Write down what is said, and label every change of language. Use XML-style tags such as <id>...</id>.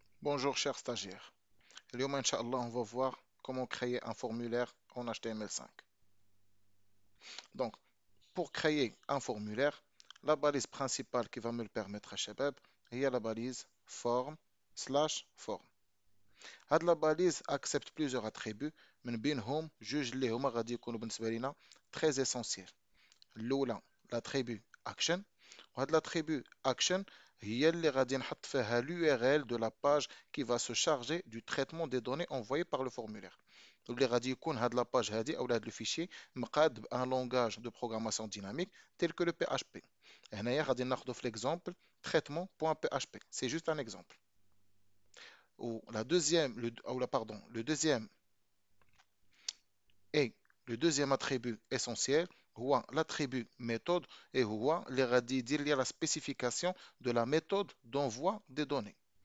<fr>Bonjour chers stagiaires.</fr> <ar>اليوم إن شاء الله</ar> <fr>on va voir comment créer un formulaire en HTML5. Donc, pour créer un formulaire, la balise principale qui va me le permettre à Shabab, هي la balise form/form.</fr> <ar>هاد</ar> <fr>la balise accepte plusieurs attributs</fr> <ar>من بينهم جوج اللي هما غادي يكونوا بالنسبة لينا</ar> <fr>très essentiels.</fr> <ar>الأولى</ar> <fr>l'attribut action</fr> <ar>وهاد</ar> <fr>l'attribut action</fr> <ar>هي اللي غادي نحط فيها</ar> <fr>l'URL de la page qui va se charger du traitement des données envoyées par le formulaire.</fr> <ar>واللي غادي يكون هاد</ar> <fr>la page هادي او هاد le fichier مقاد بان langage de programmation dynamique tel que le PHP.</fr> <ar>هنايا غادي ناخذ في l'exemple traitement.php.</ar> <fr>C'est juste un exemple. Ou la deuxième, le deuxième et le deuxième attribut essentiel هو l'attribut méthode et</fr> <ar>هو اللي غادي يدير لي</ar> <fr>la spécification de la méthode d'envoi des données.</fr>